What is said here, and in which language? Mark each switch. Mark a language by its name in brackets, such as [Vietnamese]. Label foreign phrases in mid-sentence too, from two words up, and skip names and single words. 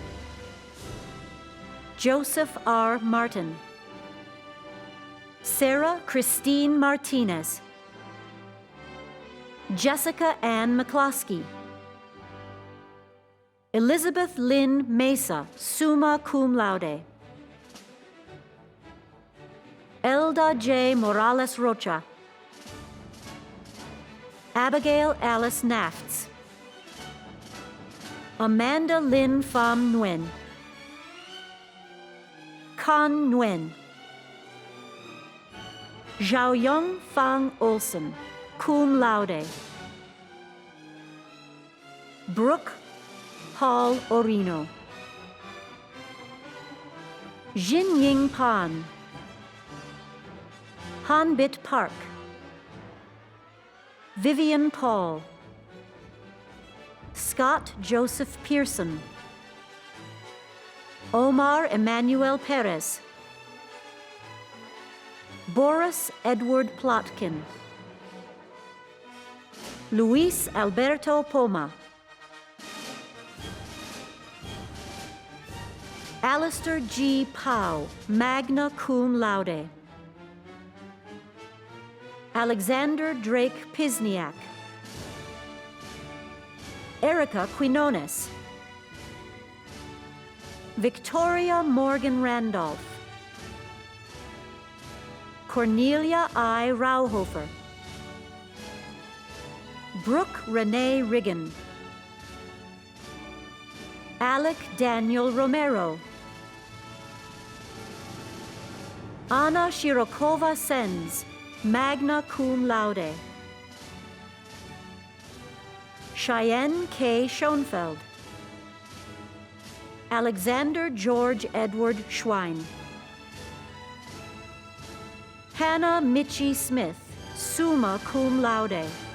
[English] Joseph R. Martin. Sarah Christine Martinez. Jessica Ann McCloskey. Elizabeth Lynn Mesa, [Latin] summa cum laude. [English] Elda J. Morales Rocha. Abigail Alice Nafts. Amanda Lynn Pham Nguyen. Con Nguyen. Xiaoyong Fang Olsen, [Latin] cum laude. [English] Brooke Paul Orino. Jin Ying Pan. Hanbit Park. Vivian Paul. Scott Joseph Pearson. Omar Emmanuel Perez. Boris Edward Plotkin. Luis Alberto Poma. Alistair G. Powell, [Latin] magna cum laude. [English] Alexander Drake Pisniak. Erica Quinones. Victoria Morgan Randolph. Cornelia I. Rauhofer. Brooke Renee Riggin. Alec Daniel Romero. Anna Shirokova Sens, [Latin] magna cum laude. [English] Cheyenne K. Schoenfeld. Alexander George Edward Schwein. Hannah Mitchie Smith, [Latin] summa cum laude.